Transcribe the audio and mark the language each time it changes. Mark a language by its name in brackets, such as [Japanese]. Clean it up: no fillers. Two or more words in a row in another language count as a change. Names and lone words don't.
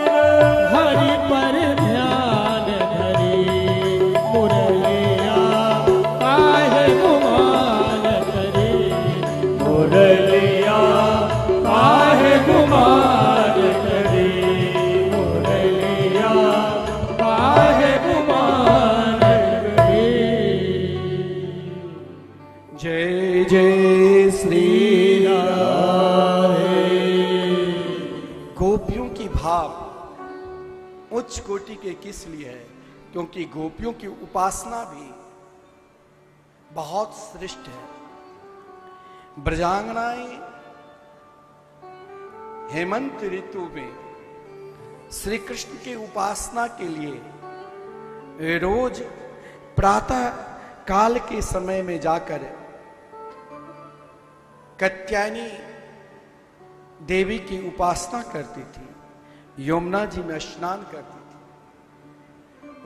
[Hindi] हरि पर ध्यान धरी, मुरलिया काहे गुमान करी, मुरलिया काहे गुमान करी, मुरलिया काहे गुमान करी। जय जय श्री गोपियों की भाव उच्च कोटि के किस लिए है? क्योंकि गोपियों की उपासना भी बहुत श्रेष्ठ है। ब्रजांगनाएं हेमंत ऋतु में श्री कृष्ण की उपासना के लिए रोज प्रातः काल के समय में जाकर कात्यायनी देवी की उपासना करती थी, यमुना जी में स्नान करती थी।